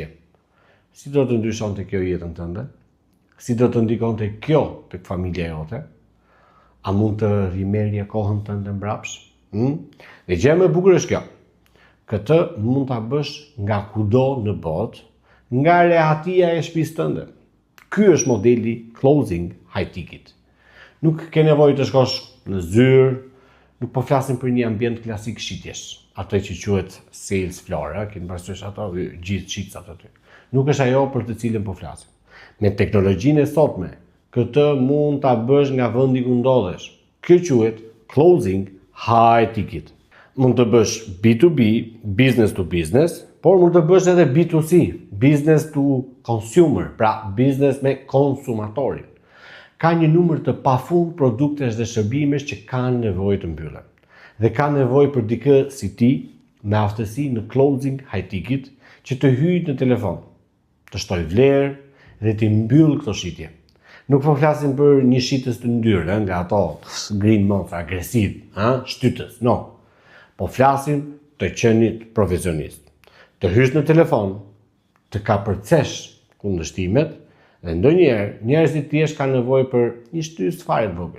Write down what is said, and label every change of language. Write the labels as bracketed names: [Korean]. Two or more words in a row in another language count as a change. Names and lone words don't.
[Albanian] Si do të ndryshonte kjo jetën tënde? Si do të ndikonte kjo tek familja jote? A mund të rimerje kohën tënde mbrapsh? Dhe gjë më e bukur është kjo. Këtë mund ta bësh nga kudo në botë, nga rehatia e shtëpisë tënde. Ky është modeli [English] closing high ticket. [Albanian] Nuk ke nevojë të shkosh në zyrë, nuk po flasim për një ambient klasik shitjesh, atë që quhet [English] sales floor, [Albanian] keni parasysh ato gjithë shitcat aty. Nuk është ajo për të cilën po flasim. Me teknologjinë e sotme, këtë mund ta bësh nga vendi ku ndodhesh. Kjo quhet [English] closing high ticket. [Albanian] Mund të bësh B2B, [English] business to business, [Albanian] por mund të bësh edhe B2C, [English] business to consumer, [Albanian] pra business me konsumatorin. Ka një numër të pafund produktesh dhe shërbimesh që kanë nevojë të mbyllen. Dhe kanë nevojë për dikë si ti me aftësi në [English] closing high ticket [Albanian] që të hyjë në telefon, të shtoj vlerë dhe të mbyll këto shitje. Nuk po flasim për një shitës të ndyrë, nga ato [English] green month [Albanian] agresiv, shtytës, no. Po flasim të qenit profesionist. Të hysh në telefon, të kapërcesh kundërshtimet, dhe ndonjëherë njerëzit thjesht kanë nevojë për një shtys fare të vogël.